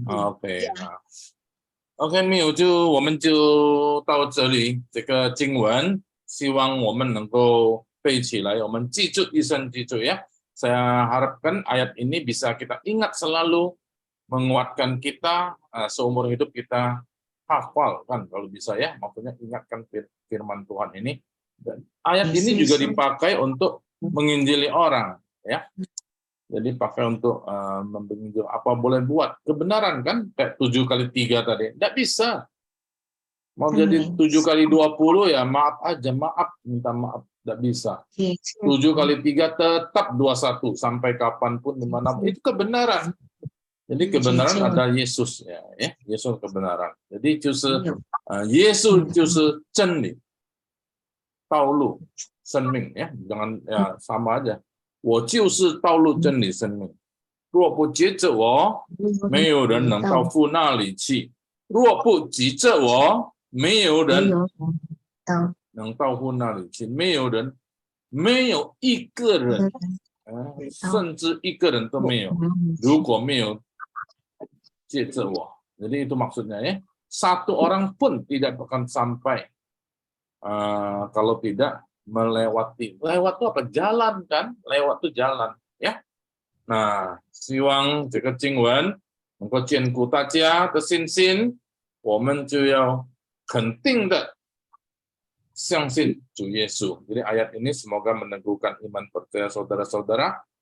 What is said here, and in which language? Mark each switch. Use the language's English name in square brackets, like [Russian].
[Chinese] OK， OK， 没有就我们就到这里。这个经文，希望我们能够背起来，我们记住一生记住ya. [Indonesian] Saya harapkan ayat ini bisa kita ingat selalu, menguatkan kita seumur hidup kita hafal kan kalau bisa ya, maksudnya ingatkan firman Tuhan ini Ayat ini juga dipakai untuk menginjili orang, ya. Jadi pakai untuk menginjil apa boleh buat kebenaran kan, kayak 7 kali 3 tadi. Tidak bisa. Mau jadi 7 kali 20 ya maaf aja, minta maaf, tidak bisa. 7 kali 3 tetap 21 sampai kapanpun dimanapun itu kebenaran. Jadi kebenaran ada Yesus ya, Yesus kebenaran. Jadi Yesus [Chinese] 就是真理，道路生命 [Indonesian] ya, jangan ya sama aja. [Chinese] 我就是道路真理生命，若不接着我，没有人能到父那里去。若不急着我，没有人能到父那里去。没有人，没有一个人，甚至一个人都没有。如果没有接着我， [Indonesian] jadi itu maksudnya ya. Satu orang pun tidak akan sampai kalau tidak melewati. Lewat itu apa? Jalan kan? Lewat itu jalan, ya. [Chinese] 那希望这个经文能够坚固大家的信心，我们就要肯定的相信主耶稣。 [Indonesian] Jadi ayat ini semoga meneguhkan iman percaya saudara-saudara.